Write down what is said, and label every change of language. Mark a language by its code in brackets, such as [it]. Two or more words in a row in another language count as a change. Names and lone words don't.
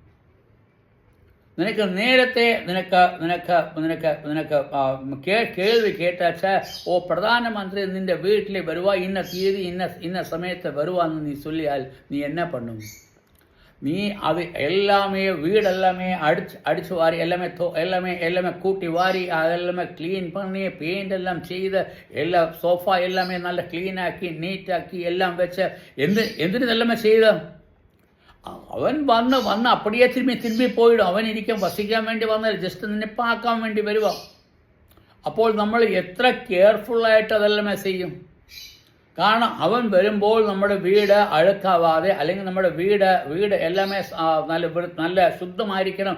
[ml] നേരത്തെ കേൾവി കേട്ടാച്ച, ഓ പ്രധാനമന്ത്രി നിന്റെ വീട്ടിൽ വരുക, ഇന്ന തീയതി ഇന്ന സമയത്ത് വരുവാന്ന് നീ ചൊല്ലിയാൽ നീ [ta] என்னா பண்ணும்? [ml] നീ അത് എല്ലാമേ വീടെല്ലാമേ അടിച്ചു വാരി [ta] எல்லாமே கூட்டி வாரி அதெல்லாமே க்ளீன் பண்ணி பெயிண்ட் எல்லாம் செய்து எல்லா சோஃபா எல்லாமே நல்லா க்ளீனாக்கி நீட்டாக்கி எல்லாம் [ml] വെച്ച് എന്തിനു എല്ലാമേ ചെയ്ത് അവൻ വന്ന് [ta] அப்படியே திரும்பி போயிடும். [ml] അവൻ വസിക്കാൻ വേണ്ടി വന്നാൽ ജസ്റ്റ് നിന്നെ പാക്കാൻ വേണ്ടി വരുക. അപ്പോൾ നമ്മൾ എത്ര കെയർഫുള്ളായിട്ട് അതെല്ലാമേ ചെയ്യും? കാരണം അവൻ വരുമ്പോൾ നമ്മുടെ വീട് അഴുക്കാവാതെ, അല്ലെങ്കിൽ നമ്മുടെ വീട് എല്ലാമേ നല്ല ശുദ്ധമായിരിക്കണം.